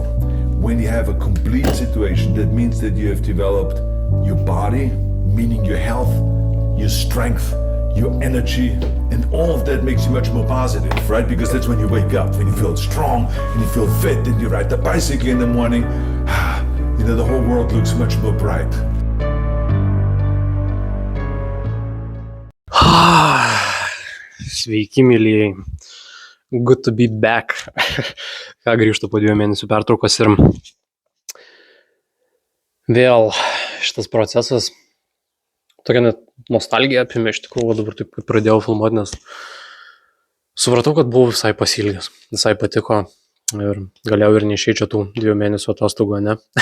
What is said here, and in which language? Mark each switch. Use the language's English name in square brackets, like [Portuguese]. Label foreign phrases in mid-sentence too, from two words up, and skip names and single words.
[English] When you have a complete situation, that means that you have developed your body, meaning your health, your strength, your energy, and all of that makes you much more positive, right? Because that's when you wake up, when you feel strong, and you feel fit, and you ride the bicycle in the morning, the whole world looks much more bright. [Lithuanian] Sveiki, mylėjai. [English] Good to be back. [Lithuanian] Grįžtu po 2 mėnesių pertraukos ir vėl šitas procesas. Tokia net nostalgija apėmė iš tikrųjų, dabar taip kaip pradėjau filmuoti, nes supratau, kad buvau visai pasiilgęs, visai patiko ir galėjau ir neišeičiau tų 2 mėnesių atostogų, ne?